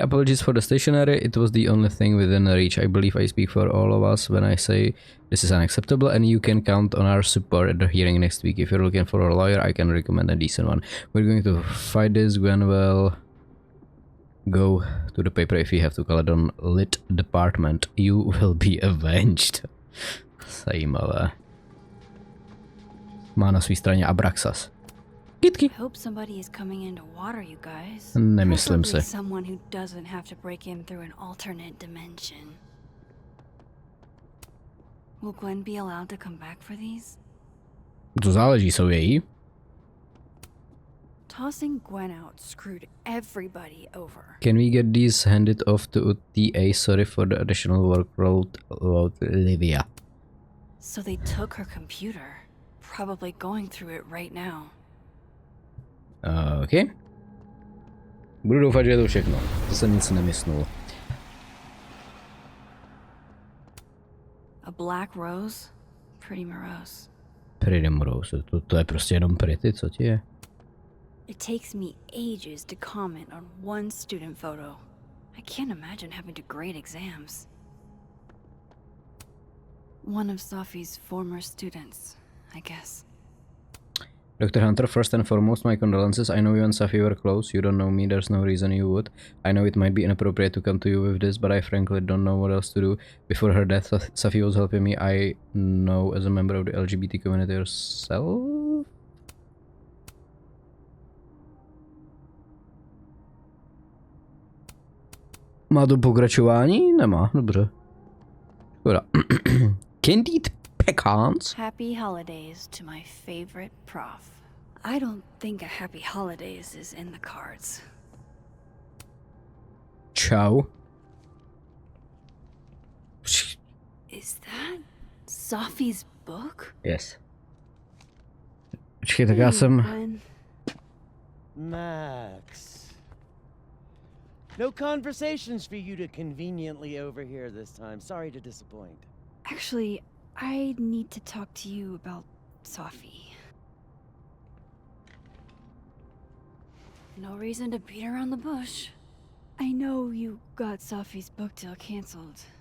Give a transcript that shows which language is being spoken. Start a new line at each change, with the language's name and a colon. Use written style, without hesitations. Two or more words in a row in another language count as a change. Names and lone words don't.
English: Apologies for the stationery. It was the only thing within reach. I believe I speak for all of us when I say this is unacceptable and you can count on our support at the hearing next week. If you're looking for a lawyer, I can recommend a decent one. We're going to fight this. Gwen will go to the paper if you have to call it on lit department. You will be avenged.
Czech: Zajímavé. Má na své straně Abraxas.
English: I hope somebody is coming in to water you guys.
Czech: Nemyslím si.
English: Someone who doesn't have to break in through an alternate dimension. Will Gwen be allowed to come back for these?
Czech: To záleží, jsou její.
English: Tossing Gwen out screwed everybody over. Can we get these handed off to TA? Sorry for the additional workload, Livia. So they took her computer. Probably going through it right now. OK.
Czech: Budu doufat, že je to všechno. To jsem nic nemyslel.
English: black rose. Pretty morose. Pretty morose.
Czech: To je prostě jenom pretty, co ti je?
English: It takes me ages to comment on one student photo. I can't imagine having to grade exams. One of Sophie's former students, I guess. Dr. Hunter, first and foremost, my condolences. I know you and Safi were close. You don't know me, there's no reason you would. I know it might be inappropriate to come to you with this, but I frankly don't know what else to do. Before her death, Safi was helping me, I know, as a member of the LGBT community yourself?
Czech: Má to pokračování? Nemá, dobře. Škoda.
English: Candied pecans? Happy holidays to my favorite prof. I don't think a happy holidays is in the cards.
Czech: Čau.
English: Is that Sophie's book? Yes.
Czech: Počkej, tak já jsem...
English: Gwen. Max. No conversations for you to conveniently overhear this time. Sorry to disappoint. Actually, I need to talk to you about Sophie. No reason to beat around the bush. I know you got Sophie's book deal canceled.